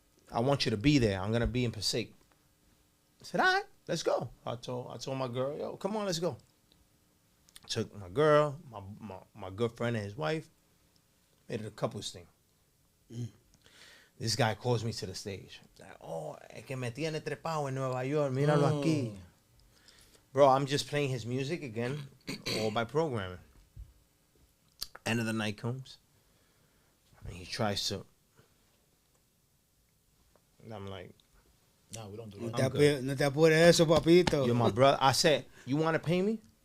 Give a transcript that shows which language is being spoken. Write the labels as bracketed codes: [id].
[en] I want you to be there. I'm going to be in Passaic. I said, all right, let's go. I told my girl, yo, come on, let's go. Took my girl, my good friend and his wife, made it a couples thing. This guy calls me to the stage. Like, oh, [es] es que me tiene trepado en Nueva York, míralo aquí. [en] Bro, I'm just playing his music again, all by programming. End of the night comes, and he tries to. And I'm like, no, we don't do [es] No [en] that. [es] te apures eso, papito. [en] you're my brother. I said, you want to pay me?